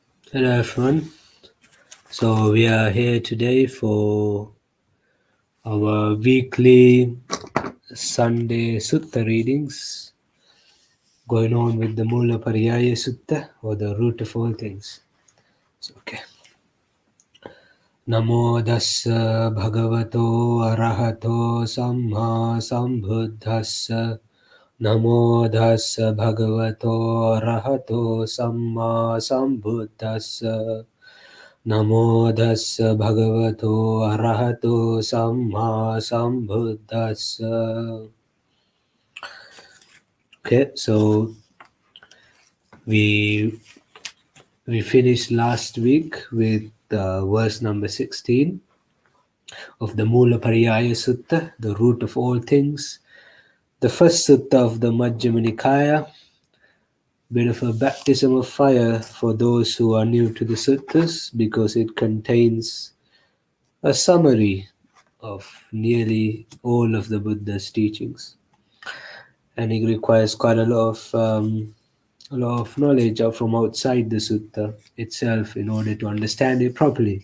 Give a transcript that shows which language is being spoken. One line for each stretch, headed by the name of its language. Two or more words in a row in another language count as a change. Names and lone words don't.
English: Hello everyone. So we are here today for our weekly Sunday Sutta readings, going on with the Mulapariyaya Sutta, or the root of all things. So, okay.
Pali: Namo Dassa Bhagavato Arahato Samma Sambuddhassa. Namo Dassa Bhagavato Arahato Samma Sambuddhassa. Namo Dassa Bhagavato Arahato Samma Sambuddhassa.
English: Okay, so we finished last week with verse number 16 of the Mulapariyaya Sutta, the root of all things. The first sutta of the Majjima Nikaya, bit of a baptism of fire for those who are new to the suttas, because it contains a summary of nearly all of the Buddha's teachings, and it requires quite a lot of knowledge from outside the sutta itself in order to understand it properly.